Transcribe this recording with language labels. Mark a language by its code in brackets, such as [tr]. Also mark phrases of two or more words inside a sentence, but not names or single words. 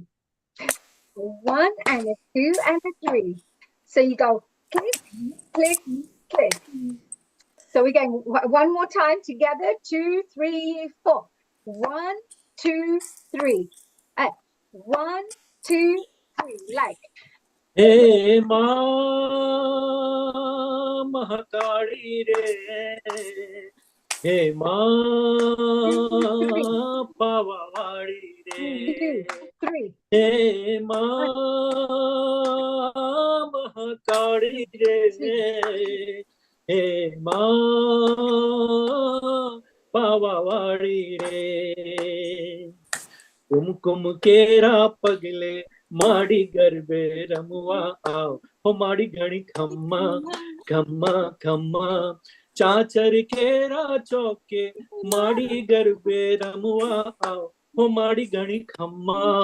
[en] A 1 and a 2 and a 3. So you go click, click, click. So we're going one more time together. 2, 3, 4. 1, 2, 3. 1, 2, 3. Like. [gu] હે મા મહાકાળી રે હે મા પાવાવાળી રે. હે મા મહાકાળી રે. હે મા પાવાવાળી રે. કુમકુમ કેરા પગલે માડી ગરબે રમવા આવો હો માડી ઘડી ખમ્મા ખમ્મા ખમ્મા ચાચર કેરા ચોકે માડી ગરબે રમવા આવો હો માડી ઘડી ખમ્મા